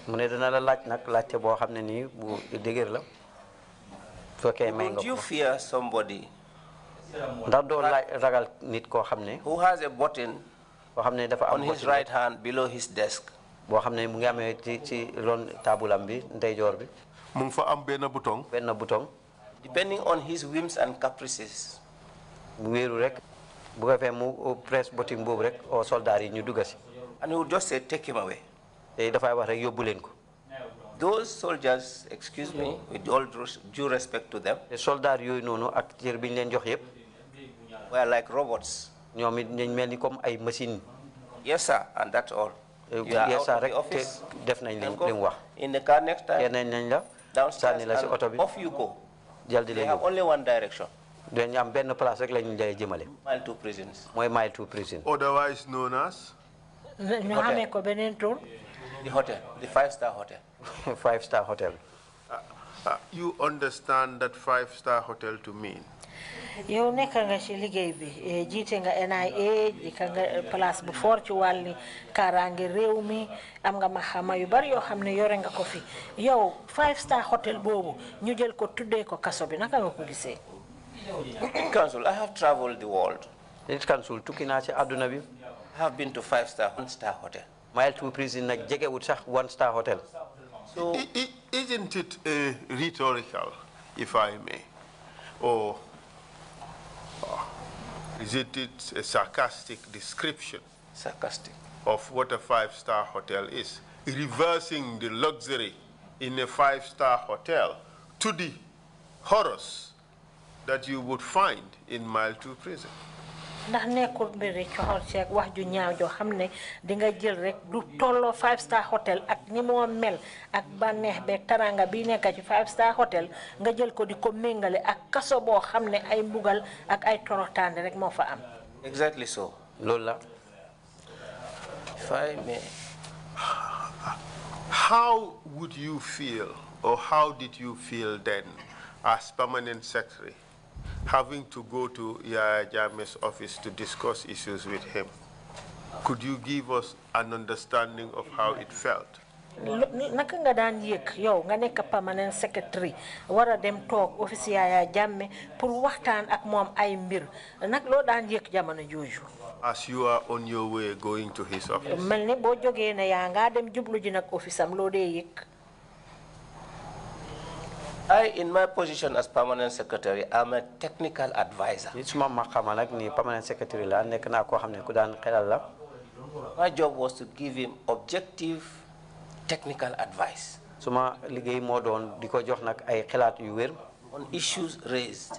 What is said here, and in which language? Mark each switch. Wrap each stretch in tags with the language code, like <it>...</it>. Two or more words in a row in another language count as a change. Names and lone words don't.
<en>Don't you fear somebody who has a button on his right hand below his desk? Depending on his whims and caprices, press button or</en> <wo>soldari ñu dugga ci</wo> <en>and he would just say, take him away. Those soldiers, excuse me, with all due respect to them, were like robots. Yes, sir, and that's all. You are out of the office. In the car next time, downstairs, and off you go. They have only one direction. Mile 2 prisons. Mile 2 prisons. Otherwise known as? The hotel, the 5-star hotel. 5-star hotel. You understand that 5-star hotel to mean?</en> <wo>yow nekk nga ci liggéey bi jiite nga NIA di ka nga place bu fort ci wàlli kaaraange réew mi am nga maxama yu bari yoo xam ne yore nga ko fi yow</wo> <en>5-star hotel</en> <wo>boobu ñu jël ko tuddee ko kaso bi naka nga ko gisee.</wo> <en>Council, I have traveled the world. Council,</en> <wo>tukki naa ci àdduna bi.</wo> <en>I have been to 5-star, 1-star hotel.</en> <wo>Mile 2 prison nag jegewut sax</wo> <en>1-star hotel. So, isn't it rhetorical, if I may, or is it a sarcastic description? Sarcastic. Of what a 5-star hotel is, reversing the luxury in a 5-star hotel to the horrors that you would find in Mile 2 prison.</en> <wo>ndax nekkul mbiri coxor ci ak wax ju ñaaw joo xam ne di nga jël rek du tolloo</wo> <en>5-star hotel</en> <wo>ak ni moo mel ak bànneex beeg taranga bi nekk ci</wo> <en>5-star hotel</en> <wo>nga jël ko di ko méngale ak kaso boo xam ne ay mbugal ak ay toroxtaande rek moo fa am.</wo> <en>Exactly so.</en> <wo>loolu la.</wo> <en>If I may. How would you feel, or how did you feel then, as permanent secretary, having to go to Yaya Jammeh's office to discuss issues with him? Could you give us an understanding of how it felt?</en> <wo>naka nga daan yëg yow nga nekk</wo> <en>permanent secretary</en> <wo>wara dem toog office Yaya Jammeh pour waxtaan ak moom ay mbir nag loo daan yëg jamono jooju.</wo> <en>As you are on your way going to his office.</en> <wo>mel ni boo jógee ne yaa nga dem jublu ji nag office am loo dee yëg.</wo> <en>In my position as permanent secretary, I'm a technical advisor. My job was to give him objective technical advice on issues raised.</en>